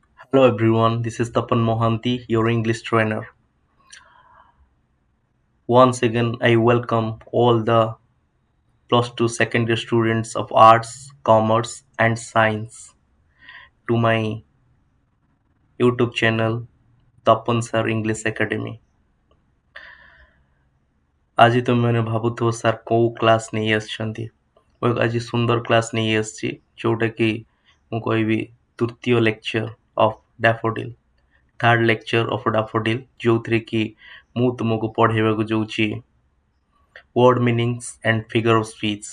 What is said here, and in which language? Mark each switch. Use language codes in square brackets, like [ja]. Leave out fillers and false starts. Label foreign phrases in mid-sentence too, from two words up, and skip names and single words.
[en] Hello everyone, this is Tapan Mohanty, your English trainer. Once again, I welcome all the plus two secondary students of arts, commerce, and science to my YouTube channel, Tapan Sir English Academy. [or] ଆଜି ତୁମେମାନେ ଭାବୁଥିବ ସାର୍ କୋଉ କ୍ଲାସ୍ ନେଇ ଆସିଛନ୍ତି। ମୁଁ ଆଜି ସୁନ୍ଦର କ୍ଲାସ୍ ନେଇ ଆସିଛି ଯୋଉଟାକି ମୁଁ କହିବି ତୃତୀୟ [en] lecture of daffodil, third lecture of daffodil, [or] ଯୋଉଥିରେ କି ମୁଁ ତୁମକୁ ପଢ଼େଇବାକୁ ଯାଉଛି [en] word meanings and figure of speech.